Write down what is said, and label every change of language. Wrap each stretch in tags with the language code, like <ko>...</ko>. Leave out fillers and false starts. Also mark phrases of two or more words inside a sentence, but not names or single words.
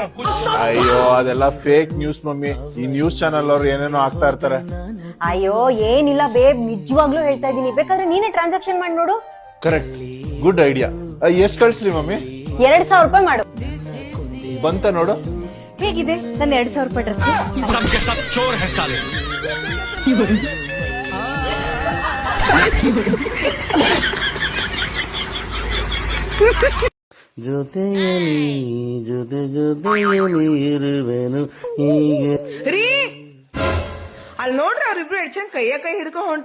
<kn>ಅಯ್ಯೋ ಅದೆಲ್ಲ</kn> <en>fake news</en> <kn>ಮಮ್ಮಿ. ಈ</kn> <en>news channel</en> <kn>ಅವ್ರು ಏನೇನೋ ಆಗ್ತಾ ಇರ್ತಾರೆ. ಅಯ್ಯೋ ಏನಿಲ್ಲ ಬೇಬ್, ನಿಜವಾಗ್ಲೂ ಹೇಳ್ತಾ ಇದೀನಿ. ಬೇಕಾದ್ರೆ ನೀನೇ ಟ್ರಾನ್ಸಾಕ್ಷನ್ ಮಾಡಿ ನೋಡು.</kn> <en>Correct, good idea.</en> <kn>ಎಷ್ಟ್ ಕಳ್ಸ್ರಿ ಮಮ್ಮಿ? 2000 ರೂಪಾಯಿ ಮಾಡು. ಬಂತ ನೋಡು. ಹೇಗಿದೆ ನನ್ನ 2000 ರೂಪಾಯಿ ಡ್ರೆಸ್?</kn> <hi>सबके सब चोर है साले।</hi> <kn>ಜೊತೆಯಲ್ಲಿ ಇರುವೆನು ಹೀಗೆ. ರೀ ಅಲ್ಲಿ ನೋಡ್ರಿ ಅವ್ರಿಬ್ರು ಎಷ್ಟ್ ಚಂದ ಕೈ ಹಿಡ್ಕೊಂಡ್ ಹೊಂಟ್ರ.</kn>